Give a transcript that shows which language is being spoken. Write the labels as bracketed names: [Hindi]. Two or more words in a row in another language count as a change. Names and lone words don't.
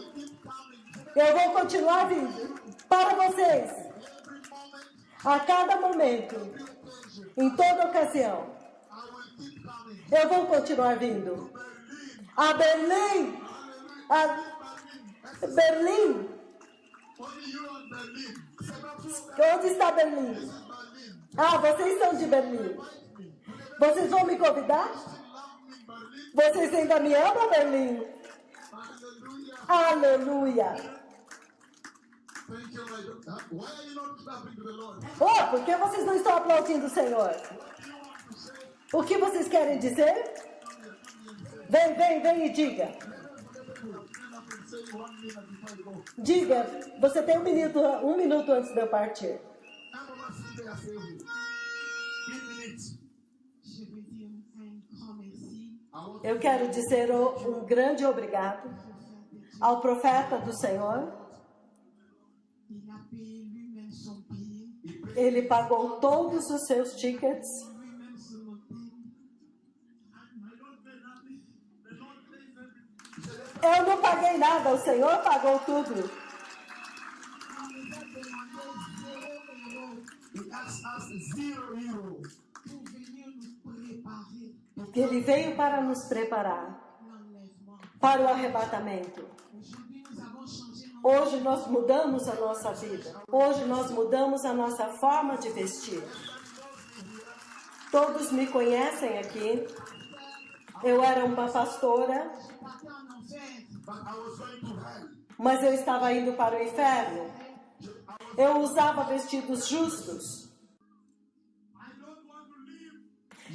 [Portuguese] Eu vou continuar vindo para vocês a cada momento, em toda ocasião. Eu vou continuar vindo a Berlim, Berlim. [English] Only you and Berlin. [Portuguese] Onde está Berlim? Ah, vocês são de Berlim. Vocês vão me convidar? Vocês ainda me amam, Berlim? Hallelujah. Aleluia! [English] Thank you, my doctor. Why are you not clapping to the Lord? [Portuguese] Oh, por que vocês não estão aplaudindo o Senhor? O que vocês querem dizer? Vem e diga. [English] Say 1 minute before you go. [Portuguese] Diga, você tem um minuto antes de eu partir. [English] I'm going to sit there and say, 1 minute. [French] Je veux dire un grand merci [English] I want [Portuguese] Eu quero dizer um grande obrigado ao profeta do Senhor. [French] Il a payé lui-même son billet, [Portuguese] Ele pagou todos os seus tickets. [French] lui-même son hôtel. [Portuguese] Eu não paguei nada, o Senhor pagou tudo. [English] He asked us €0 [French] Pour venir nous préparer [Portuguese] Ele veio para nos preparar [French] l'enlèvement. [Portuguese] para o arrebatamento. [French] Aujourd'hui, nous avons changé notre [Portuguese] Hoje nós mudamos a nossa vida. Hoje nós mudamos a nossa forma de vestir. Todos me conhecem aqui. Eu era uma pastora, [French] parti en enfer. [English] but I was going to hell. [Portuguese] mas eu estava indo para o inferno. Eu usava vestidos justos. [English] I don't want to live